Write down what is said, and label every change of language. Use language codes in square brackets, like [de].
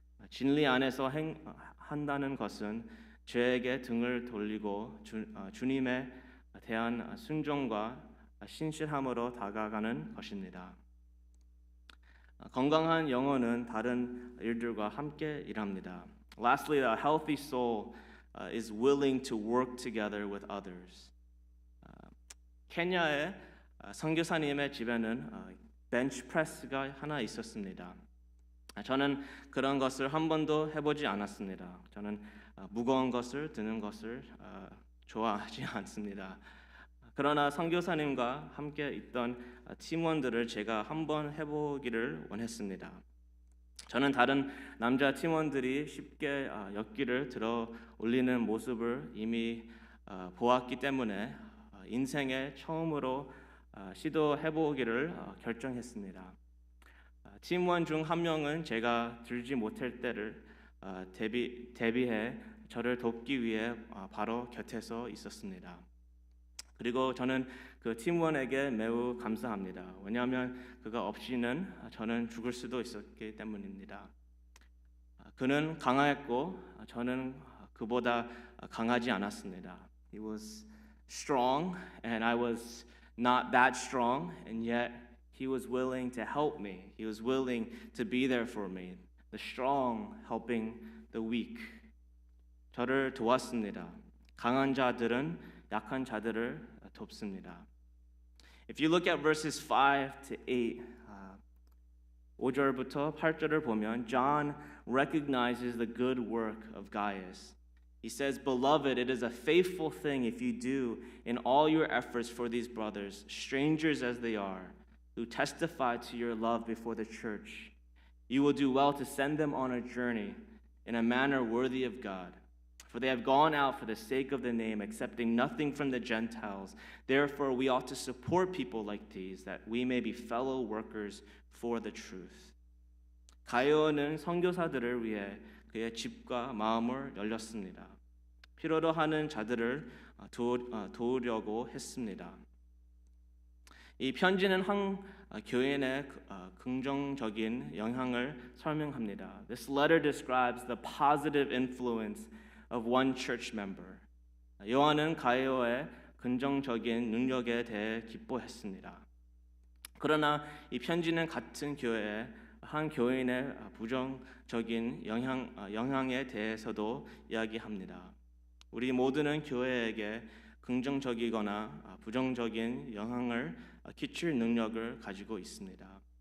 [ko] 진리 안에서 한다는 것은 죄에게 등을 돌리고 주님에 대한 순종과 신실함으로 다가가는 것입니다. 건강한 영혼은 다른 일들과 함께 일합니다. [en] Lastly, a healthy soul is willing to work together with others. [ko] 케냐의 선교사님의 집에는 벤치 프레스가 하나 있었습니다. 저는 그런 것을 한 번도 해보지 않았습니다. 저는 무거운 것을 드는 것을 좋아하지 않습니다. 그러나 선교사님과 함께 있던 팀원들을 제가 한번 해보기를 원했습니다. 저는 다른 남자 팀원들이 쉽게 역기를 들어 올리는 모습을 이미 보았기 때문에 인생의 처음으로 시도해보기를 결정했습니다. 팀원 중 한 명은 제가 들지 못할 때를 대비해 저를 돕기 위해 바로 곁에서 있었습니다. 그리고 저는 그 팀원에게 매우 감사합니다. 왜냐하면 그가 없이는 저는 죽을 수도 있었기 때문입니다. 그는 강했고 저는 그보다 강하지 않았습니다. [en] He was strong and I was not that strong, and yet He was willing to help me. He was willing to be there for me. The strong helping the weak. [ko] 저를 도왔습니다. 강한 자들은 약한 자들을 돕습니다. [en] If you look at verses 5 to 8, [ko] 5절부터 8절을 보면 [en] John recognizes the good work of Gaius. He says, "Beloved, it is a faithful thing if you do in all your efforts for these brothers, strangers as they are, who testify to your love before the church. You will do well to send them on a journey in a manner worthy of God. For they have gone out for the sake of the name, accepting nothing from the Gentiles. Therefore, we ought to support people like these, that we may be fellow workers for the truth." [ko] 가이오는 선교사들을 위해 그의 집과 마음을 열렸습니다. 필요로 하는 자들을 도우려고 했습니다. 이 편지는 한 교인의 긍정적인 영향을 설명합니다. [en] This letter describes the positive influence of one church member. [ko] 요한은 가이오의 긍정적인 능력에 대해 기뻐했습니다. 그러나 이 편지는 같은 교회의 한 교인의 부정적인 영향에 대해서도 이야기합니다. 우리 모두는 교회에게 긍정적이거나 부정적인 영향을 끼칠 능력을 가지고 있습니다.